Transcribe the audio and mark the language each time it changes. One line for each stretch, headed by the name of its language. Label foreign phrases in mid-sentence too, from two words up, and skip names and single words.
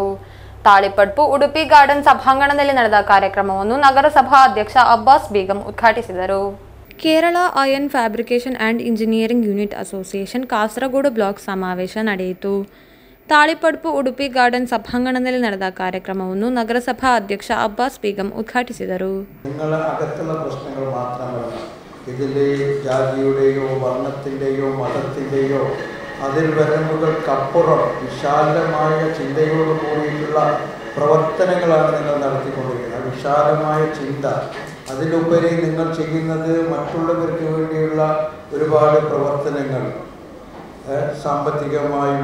Kannada: ತಾಳಿಪಡ್ಪು ಉಡುಪಿ ಗಾರ್ಡನ್ ಸಭಾಂಗಣದಲ್ಲಿ ನಡೆದ ಕಾರ್ಯಕ್ರಮವನ್ನು ನಗರಸಭಾ ಅಧ್ಯಕ್ಷ ಅಬ್ಬಾಸ್ ಬೇಗಂ ಉದ್ಘಾಟಿಸಿದರು. ಕೇರಳ ಐರನ್ ಫ್ಯಾಬ್ರಿಕೇಷನ್ ಆ್ಯಂಡ್ ಇಂಜಿನಿಯರಿಂಗ್ ಯೂನಿಟ್ ಅಸೋಸಿಯೇಷನ್ ಕಾಸರಗೋಡು ಬ್ಲಾಕ್ ಸಮಾವೇಶ ನಡೆಯಿತು. ತಾಳಿಪಡ್ಪು ಉಡುಪಿ ಗಾರ್ಡನ್ ಸಭಾಂಗಣದಲ್ಲಿ ನಡೆದ ಕಾರ್ಯಕ್ರಮವನ್ನು ನಗರಸಭಾ ಅಧ್ಯಕ್ಷ ಅಬ್ಬಾಸ್ ಬೇಗಂ ಉದ್ಘಾಟಿಸಿದರು.
Malayalam: പ്രശ്നങ്ങൾ മാത്രമല്ല, ഇതിലെ ജാതിയുടെയോ വർണ്ണത്തിൻ്റെയോ മതത്തിൻ്റെയോ അതിർവരമ്പുകൾക്കപ്പുറം വിശാലമായ ചിന്തയോട് കൂടിയിട്ടുള്ള പ്രവർത്തനങ്ങളാണ് നിങ്ങൾ നടത്തിക്കൊണ്ടിരിക്കുന്നത്. വിശാലമായ ചിന്ത, അതിലുപരി നിങ്ങൾ ചെയ്യുന്നത് മറ്റുള്ളവർക്ക് വേണ്ടിയുള്ള ഒരുപാട് പ്രവർത്തനങ്ങൾ, സാമ്പത്തികമായും